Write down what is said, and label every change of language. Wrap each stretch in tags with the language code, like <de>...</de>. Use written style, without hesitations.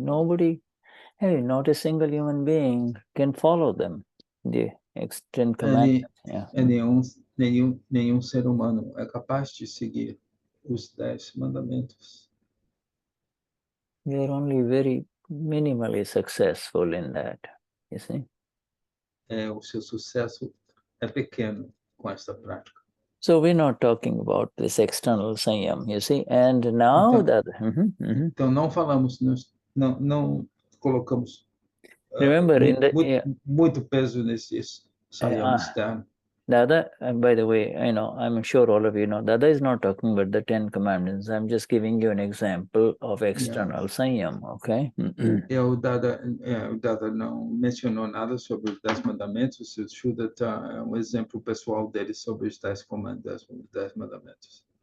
<en>Nobody, not a single human being can follow them. The 10 commandments.</en> <pt>Nenhum ser humano é capaz de seguir os 10 mandamentos.</pt> <en>We are only very minimally successful in that, you see.</en> <pt>O seu sucesso é pequeno com esta prática.</pt> <en>So we're not talking about this external Saiyam, you see. And now</en> <pt>então não falamos, não colocamos</pt> <en>remember</en> <pt>muito peso nesse Saiyam externo.</pt> <en>Dada, and by the way, I'm sure all of you know, Dada is not talking about the 10 commandments. I'm just giving you an example of external Saiyam, okay?</en> <pt>O Dada não mencionou nada sobre os 10 mandamentos. O Shuddha é um exemplo pessoal dele sobre os 10 mandamentos.</pt>